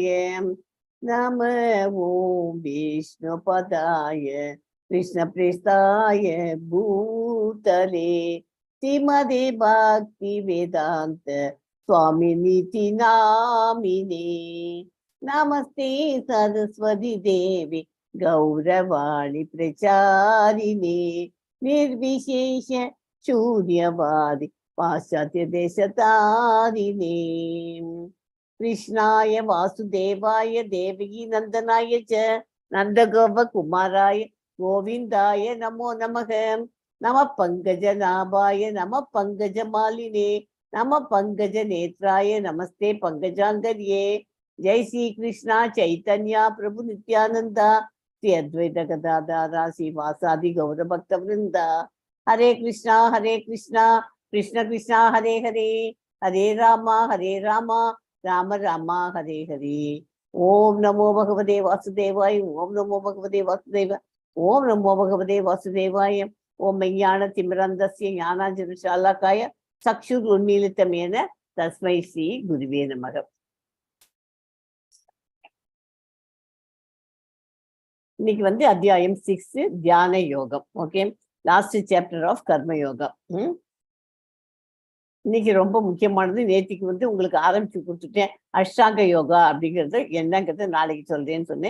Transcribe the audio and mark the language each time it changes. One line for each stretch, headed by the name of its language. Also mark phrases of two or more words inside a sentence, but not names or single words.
Sanskrit: नम ओम् विष्णु पादाय कृष्ण प्रेष्ठाय भूतले श्रीमते भक्ति वेदान्त स्वामिन् इति नामिने. नमस्ते सरस्वति देवि गौरवाणी प्रचारिणे निर्विशेष शून्यवादी पाश्चात्य देशतारिणे. कृष्णाय वासुदेवाय देवकी नंदनाय च नंदगोप कुमाराय गोविंदाय नमो नमः. नमः पंकजनाभाय नमः पंकजमालिने नमः पंकजनेत्राय नमस्ते पंकजांगर्ये. जय श्री कृष्णा चैतन्य प्रभु नित्यानंदा श्री अद्वैत गदाधर श्रीवासादि गौर भक्त वृंदा. हरे कृष्णा कृष्ण कृष्णा हरे हरे हरे राम राम राम हरे हरे. ओम नमो भगवते वासुदेवाय. ओम नमो भगवते वासुदेवाय. ओम नमो भगवते वासुदेवाय. ओम ज्ञानतिमिरन्धस्य ज्ञानाञ्जनशालाकाय चक्षुरुन्मीलितमेन तस्मै श्री गुरुवे नमः.
Tamil: இன்னைக்கு வந்து அத்தியாயம் 6 தியான யோகம். ஓகே,
English: last chapter of
Tamil: கர்ம யோகம். இன்னைக்கு ரொம்ப முக்கியமானது. நேற்றுக்கு வந்து உங்களுக்கு ஆரம்பிச்சு கொடுத்துட்டேன். அஷ்டாங்க யோகா அப்படிங்கிறது என்னங்கிறது நாளைக்கு சொல்றேன்னு சொன்னேன்.